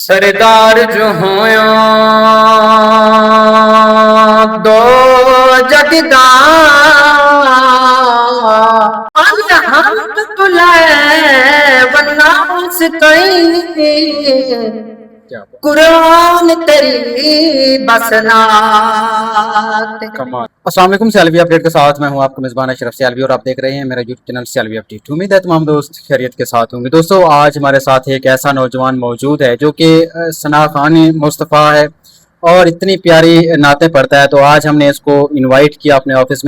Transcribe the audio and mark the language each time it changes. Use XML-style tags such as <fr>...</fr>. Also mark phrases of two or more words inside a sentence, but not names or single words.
<ar>सरदार जो होया दो जगदा हम तुलाए वनास कई कुरान तेरी बसनात। السلام عليكم.</ar> <ur>سیالوی اپڈیٹ کے ساتھ میں ہوں آپ کا میزبان اشرف سیالوی اور آپ دیکھ رہے ہیں میرا یوٹیوب چینل سیالوی اپڈیٹ. امید ہے تمام دوست خیریت کے ساتھ ہوں گے۔ دوستو، آج ہمارے ساتھ ایک ایسا نوجوان موجود ہے جو کہ ثنا خوانِ مصطفیٰ ہے اور اتنی پیاری نعتیں پڑھتا ہے، تو آج ہم نے اس کو انوائٹ کیا اپنے آفس میں.</ur>